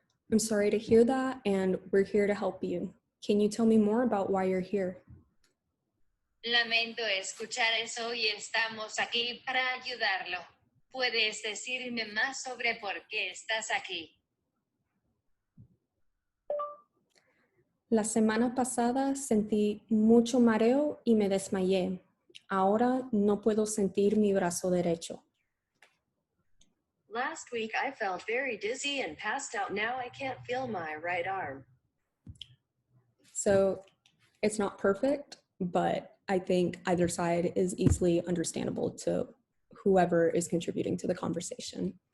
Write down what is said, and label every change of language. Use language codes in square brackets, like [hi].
[en] I'm sorry to hear that, and we're here to help you. Can you tell me more about why you're here? [es] Lamento escuchar eso y estamos aquí para ayudarlo. ¿Puedes decirme más sobre por qué estás aquí? La semana pasada sentí mucho mareo y me desmayé. Ahora no puedo sentir mi brazo derecho. [en] Last week I felt very dizzy and passed out. Now I can't feel my right arm. So it's not perfect, but I think either side is easily understandable to whoever is contributing to the conversation.